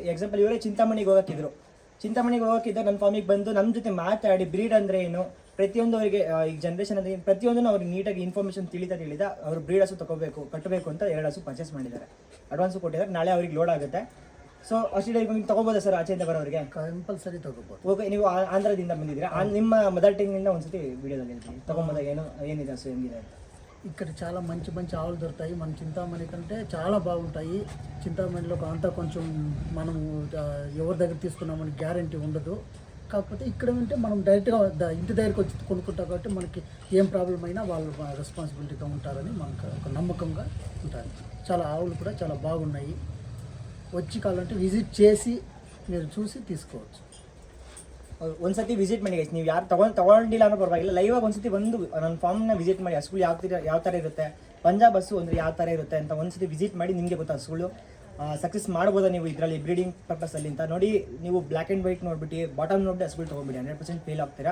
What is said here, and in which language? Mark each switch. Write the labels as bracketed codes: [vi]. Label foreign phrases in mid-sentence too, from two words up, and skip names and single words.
[kn] ಎಕ್ಸಾಂಪಲ್, ಇವರೇ ಚಿಂತಾಮಣಿಗೆ ಹೋಗೋಕ್ಕಿದ್ರು, ನನ್ನ ಫಾರ್ಮಿಗೆ ಬಂದು ನಮ್ಮ ಜೊತೆ ಮಾತಾಡಿ ಬ್ರೀಡ್ ಅಂದರೆ ಏನು, ಪ್ರತಿಯೊಂದು ಅವರಿಗೆ ಈಗ ಜನ್ರೇಷನ್ ಅಂದರೆ ಪ್ರತಿಯೊಂದನ್ನು ಅವ್ರಿಗೆ ನೀಟಾಗಿ ಇನ್ಫಾರ್ಮೇಷನ್ ತಿಳಿದ ಅವರು ಬ್ರೀಡ್ ಹಸು ಕಟ್ಟಬೇಕು ಅಂತ 2 ಹಸು ಪರ್ಚೇಸ್ ಮಾಡಿದ್ದಾರೆ, ಅಡ್ವಾನ್ಸು ಕೊಟ್ಟಿದ್ದಾರೆ. ನಾಳೆ ಅವ್ರಿಗೆ ಲೋಡ್ ಆಗುತ್ತೆ. ಸೊ ಹಸಿ [en] dairy farming [kn] ತಗೋಬೋದಾ ಸರ್? ಆಚೆಯಿಂದ ಬರೋರಿಗೆ ಕಂಪಲ್ಸರಿ ತಗೋಬೋದು. ಓಕೆ. ನೀವು ಆಂಧ್ರದಿಂದ ಬಂದಿದ್ದೀರಾ, ನಿಮ್ಮ [en] mother tongueಇಂದ [kn] ಒಂದ್ಸತಿ ವಿಡಿಯೋದಲ್ಲಿ ಹೇಳ್ತೀನಿ, ತಗೊಂಬೋದಾಗ ಏನಿದೆ ಹಸು ಹೆಂಗಿದೆ ಅಂತ. [te] ఇక్కడ చాలా మంచి ఆవులు దొరుకుతాయి. మన చింతామణి కంటే చాలా బాగుంటాయి. చింతామణిలో అంతా కొంచెం మనం ఎవరి దగ్గర తీసుకున్నామని గ్యారంటీ ఉండదు. కాకపోతే ఇక్కడ ఉంటే మనం డైరెక్ట్గా ఇంటి దగ్గరికి వచ్చి కొనుక్కుంటాం కాబట్టి మనకి ఏం ప్రాబ్లం అయినా వాళ్ళు రెస్పాన్సిబిలిటీగా ఉంటారని మనకు ఒక నమ్మకంగా ఉంటారు. చాలా ఆవులు కూడా చాలా బాగున్నాయి. వచ్చి కావాలంటే విజిట్ చేసి మీరు చూసి తీసుకోవచ్చు. [kn] ಒಂದ್ಸತಿ ವಿಸಿಟ್ ಮಾಡಿ ಗೈಸ್. ನೀವು ಯಾರು ತಗೊಂಡಿಲ್ಲ ಅನ್ನೋ ಪರವಾಗಿಲ್ಲ, ಲೈವ್ ಆಗಿ ಒಂದ್ಸತಿ ಬಂದು ನನ್ನ ಫಾರ್ಮ್ನ ವಿಸಿಟ್ ಮಾಡಿ. ಹಸುಗಳು ಯಾವ ಥರ ಇರುತ್ತೆ, ಪಂಜಾಬ್ ಹಸು ಅಂದರೆ ಯಾವ ಥರ ಇರುತ್ತೆ ಅಂತ ಒಂದ್ಸತಿ ವಿಸಿಟ್ ಮಾಡಿ ನಿಮಗೆ ಗೊತ್ತಾ ಹಸುಗಳು ಸಕ್ಸಸ್ ಮಾಡ್ಬೋದಾ ನೀವು ಇದರಲ್ಲಿ [en] breeding purposeಅಲ್ಲಿ [kn] ಅಂತ. ನೋಡಿ, ನೀವು [en] black and white [kn] ನೋಡ್ಬಿಟ್ಟು ಬಾಟಮ್ ನೋಡಿ ಹಸುಗಳು ತೊಗೊಂಡ್ಬಿಡಿ, 100% ಫೇಲ್ ಆಗ್ತೀರಾ.